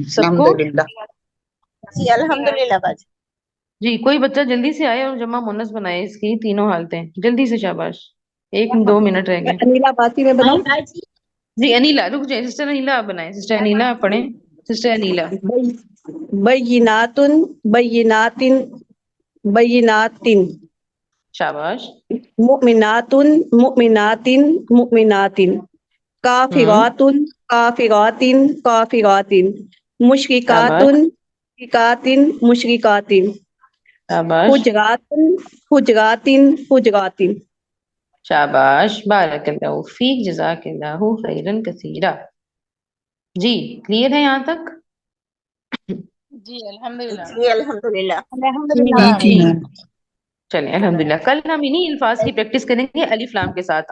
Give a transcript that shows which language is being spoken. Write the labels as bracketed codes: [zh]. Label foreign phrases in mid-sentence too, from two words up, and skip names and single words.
[ur] سب کو؟ الحمدللہ. جی الحمدللہ باجی. جی کوئی بچہ جلدی سے آئے اور جمع مونس بنائے اس کی تینوں حالتیں، جلدی سے، شاباش، 1-2 منٹ رہ گئے۔ انیلا باسی میں بناؤں؟ جی انیلا رک جائے، سسٹر انیلا آپ بنائیں، سسٹر انیلا آپ پڑھیں، سسٹر انیلا۔ [ar] بیناتن بیناتن بیناتن [ur] شاباش۔ [ar] مؤمناتن مؤمناتن مؤمناتن ہوں کافراتن کافراتن کافراتن [ur] شاباش [ar] مشرکاتن مشرکاتن مشرکاتن [ur] شاباش [ar] حجراتن حجراتن حجراتن. [ur] شاباش، [ar] بارک اللہ فیک، جزاک اللہ خیرن کثیرا۔ [ur] جی کلیئر ہے یہاں تک؟ جی الحمدللہ۔ جی الحمدللہ. الحمدللہ. جی جی جی میم. چلیں الحمدللہ، کل ہم انہی الفاظ کی پریکٹس کریں گے الف لام کے ساتھ۔